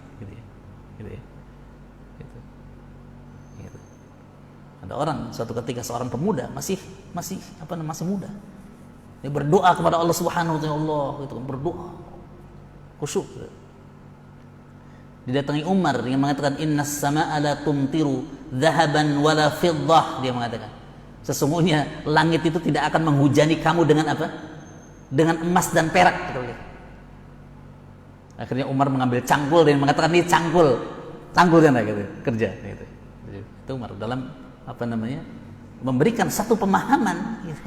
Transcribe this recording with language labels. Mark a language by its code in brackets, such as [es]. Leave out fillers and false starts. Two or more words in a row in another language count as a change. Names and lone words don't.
[id] Ada orang suatu ketika seorang pemuda masih muda, dia berdoa kepada Allah [ar] سبحانه وتعالى, [id] Allah itu berdoa khusyuk. Didatangi Umar yang mengatakan [ar] إن السماء لا تمطر ذهبا ولا فضة, [id] dia mengatakan sesungguhnya langit itu tidak akan menghujani kamu dengan apa? Dengan emas dan perak, gitu. Akhirnya Umar mengambil cangkul dan mengatakan ini cangkul kan gitu, kerja gitu. Itu Umar dalam apa namanya, memberikan satu pemahaman gitu.